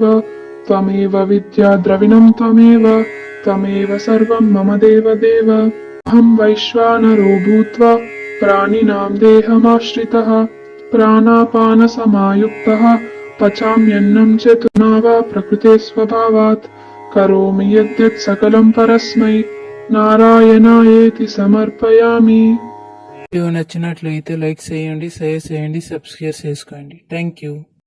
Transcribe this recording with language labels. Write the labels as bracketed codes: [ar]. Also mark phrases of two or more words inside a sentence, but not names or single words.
[sa] त्वमेव विद्या द्रविणं त्वमेव त्वमेव सर्वं मम देवदेव अहं वैश्वानरो भूत्वा प्राणिनां देहमाश्रितः प्राणापानसमायुक्तः पचाम्यन्नं चतुर्ना वा प्रकृते स्वभावात् करोमि यद्यत् सकलं परस्मै नारायणायेति समर्पयामि. [te] వీడియో నచ్చినట్లయితే లైక్ చేయండి, షేర్ చేయండి, సబ్స్క్రైబ్ చేసుకోండి. [en] Thank you.